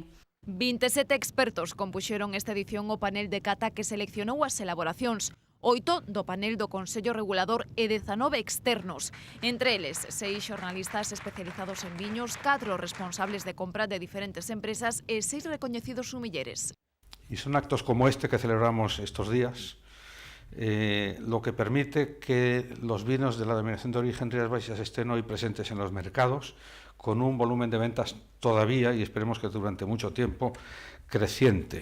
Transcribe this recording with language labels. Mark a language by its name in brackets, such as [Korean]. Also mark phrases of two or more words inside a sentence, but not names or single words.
[Galician] 27 expertos compuxeron esta edición o panel de cata que seleccionou as elaboracións, 8 do panel do Consello Regulador e 19 externos. Entre eles, 6 xornalistas especializados en viños, 4 responsables de compra de diferentes empresas e 6 recoñecidos sumilleres. [Spanish] Y son actos como este que celebramos estos días lo que permite que los vinos de la denominación de origen Rías Baixas estén hoy presentes en los mercados, con un volumen de ventas todavía, y esperemos que durante mucho tiempo, creciente.